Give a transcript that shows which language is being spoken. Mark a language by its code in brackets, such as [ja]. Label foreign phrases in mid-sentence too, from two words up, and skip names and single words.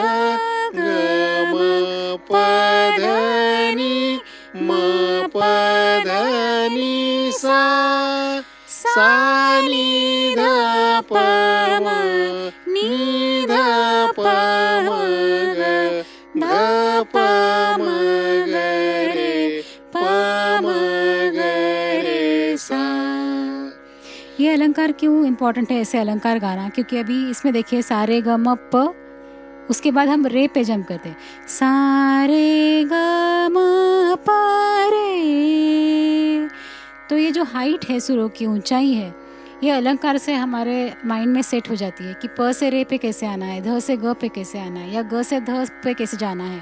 [hi] ग म प ध नी म प ध नी सा सा नी ध प म नी ध प म ग ध प म ग रे प म ग रे सा। ये अलंकार क्यों इम्पोर्टेंट है ऐसे अलंकार गाना? क्योंकि अभी इसमें देखिए सारे ग म प, उसके बाद हम रे पे जंप करते हैं। सारे ग म प रे। तो ये जो हाइट है सुरों की, ऊंचाई है, ये अलंकार से हमारे माइंड में सेट हो जाती है कि प से रे पे कैसे आना है, ध से ग पे कैसे आना है, या ग से ध पे कैसे जाना है।